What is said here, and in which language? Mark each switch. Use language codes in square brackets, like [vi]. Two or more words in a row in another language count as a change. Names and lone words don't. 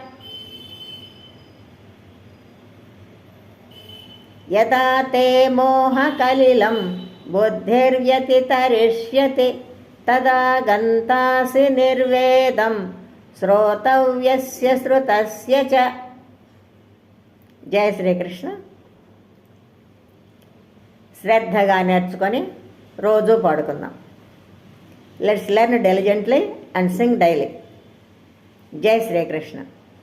[sa] यदा ते मोहकलिलं बुद्धिर्व्यतितरिष्यति तदा गन्तासि निर्वेदं श्रोतव्यस्य च. [te] జయ శ్రీకృష్ణ. శ్రద్ధగా నేర్చుకొని రోజు పాడుకుందాం. [en] let's learn diligently and sing daily. [te] జై శ్రీకృష్ణ.